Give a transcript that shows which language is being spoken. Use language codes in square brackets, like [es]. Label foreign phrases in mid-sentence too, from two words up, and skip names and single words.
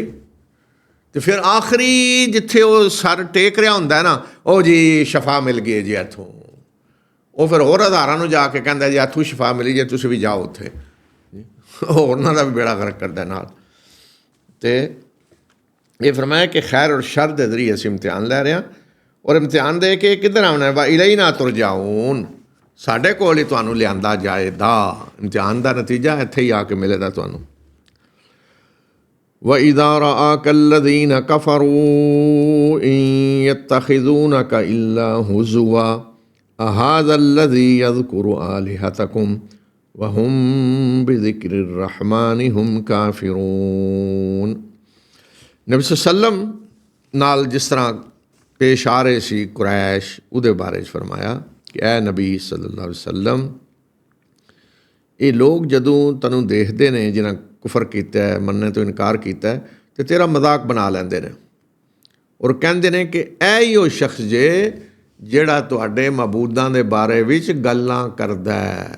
[pa] ਅਤੇ ਫਿਰ ਆਖਰੀ ਜਿੱਥੇ ਉਹ ਸਰ ਟੇਕ ਰਿਹਾ ਹੁੰਦਾ ਨਾ, ਉਹ ਜੀ ਸ਼ਫਾ ਮਿਲ ਗਈ ਜੀ ਇੱਥੋਂ, ਉਹ ਫਿਰ ਹੋਰ ਹਜ਼ਾਰਾਂ ਨੂੰ ਜਾ ਕੇ ਕਹਿੰਦਾ ਜੀ ਇੱਥੋਂ ਸ਼ਫਾ ਮਿਲੀ ਜੇ ਤੁਸੀਂ ਵੀ ਜਾਓ ਉੱਥੇ, ਉਹ ਉਹਨਾਂ ਦਾ ਵੀ ਬੇੜਾ ਗਰਕ ਕਰਦਾ ਨਾਲ। ਅਤੇ ਇਹ ਫਰਮਾਇਆ ਕਿ ਖੈਰ ਔਰ ਸ਼ਰ ਦੇ ਜ਼ਰੀਏ ਅਸੀਂ ਇਮਤਿਹਾਨ ਲੈ ਰਹੇ ਹਾਂ, ਔਰ ਇਮਤਿਹਾਨ ਦੇ ਕੇ ਕਿੱਧਰ ਆਉਣਾ, [ar] وإلينا ترجعون, [pa] ਸਾਡੇ ਕੋਲ ਹੀ ਤੁਹਾਨੂੰ ਲਿਆਂਦਾ ਜਾਏਗਾ। ਇਮਤਿਹਾਨ ਦਾ ਨਤੀਜਾ ਇੱਥੇ ਹੀ ਆ ਕੇ ਮਿਲੇਗਾ ਤੁਹਾਨੂੰ। [ar] وَإِذَا رَآكَ الَّذِينَ كَفَرُوا إِن يَتَّخِذُونَكَ إِلَّا هُزُوًا أَهَذَا الَّذِي يَذْكُرُ آلِهَتَكُمْ وَهُمْ بِذِكْرِ الرَّحْمَنِ هُمْ كَافِرُونَ۔ [pa] ਨਬੀ ਸੱਲਮ ਨਾਲ ਜਿਸ ਤਰ੍ਹਾਂ ਪੇਸ਼ ਆ ਰਹੇ ਸੀ ਕੁਰੈਸ਼, ਉਹਦੇ ਬਾਰੇ 'ਚ ਫਰਮਾਇਆ ਕਿ ਐ ਨਬੀ [ar] صلى الله عليه وسلم, [pa] ਇਹ ਲੋਕ ਜਦੋਂ ਤੈਨੂੰ ਦੇਖਦੇ ਨੇ ਜਿਨ੍ਹਾਂ ਕੁਫਰ ਕੀਤਾ ਹੈ, ਮੰਨਣ ਤੋਂ ਇਨਕਾਰ ਕੀਤਾ ਹੈ, ਅਤੇ ਤੇਰਾ ਮਜ਼ਾਕ ਬਣਾ ਲੈਂਦੇ ਨੇ ਔਰ ਕਹਿੰਦੇ ਨੇ ਕਿ ਇਹ ਹੀ ਉਹ ਸ਼ਖਸ ਜੇ ਜਿਹੜਾ ਤੁਹਾਡੇ ਮਬੂਦਾਂ ਦੇ ਬਾਰੇ ਵਿੱਚ ਗੱਲਾਂ ਕਰਦਾ ਹੈ।